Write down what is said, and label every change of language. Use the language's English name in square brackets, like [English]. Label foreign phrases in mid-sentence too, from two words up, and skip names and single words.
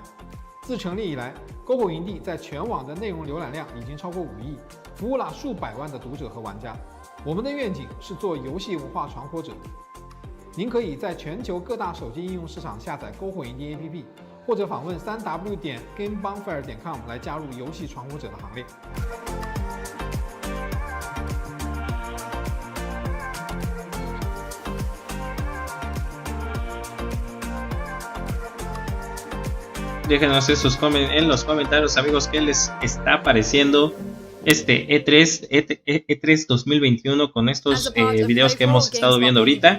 [Chinese] 自成立以来，篝火营地在全网的内容浏览量已经超过5亿，服务了数百万的读者和玩家。我们的愿景是做游戏文化传播者。您可以在全球各大手机应用市场下载篝火营地 APP， 或者访问3w.gamebonfire.com 来加入游戏传播者的行列。 [Spanish] Déjenos en los comentarios, amigos, qué les está pareciendo este E3 2021 con estos videos que hemos estado viendo ahorita.